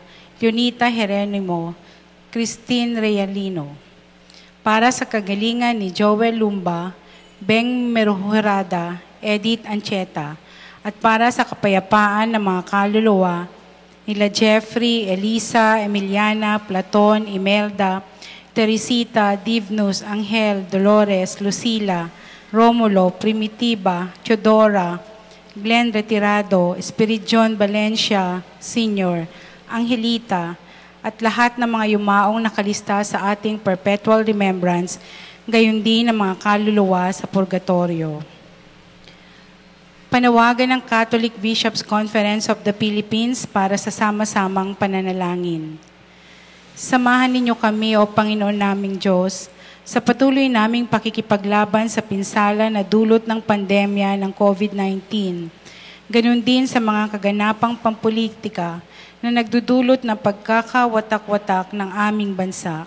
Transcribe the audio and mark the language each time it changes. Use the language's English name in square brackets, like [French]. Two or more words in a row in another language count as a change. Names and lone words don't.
[Filipino] Junita Jeronimo, Christine Realino, para sa kagalingan ni Joel Lumba, Beng Meruhurada, Edith Ancheta, at para sa kapayapaan ng mga kaluluwa nila Jeffrey, Elisa, Emiliana, Platon, Imelda, Teresita, Divnus, Angel, Dolores, Lucila, Romulo, Primitiva, Teodora, Glenn Retirado, Spirit John Valencia, Sr., Angelita, at lahat ng mga yumaong nakalista sa ating [English] perpetual remembrance, [Filipino] gayon din ng mga kaluluwa sa purgatorio. Panawagan ng Catholic Bishops' Conference of the Philippines para sa sama-samang pananalangin. Samahan ninyo kami, O Panginoon naming Diyos, sa patuloy naming pakikipaglaban sa pinsala na dulot ng pandemya ng COVID-19. Ganun din sa mga kaganapang pampulitika na nagdudulot ng pagkakawatak-watak ng aming bansa.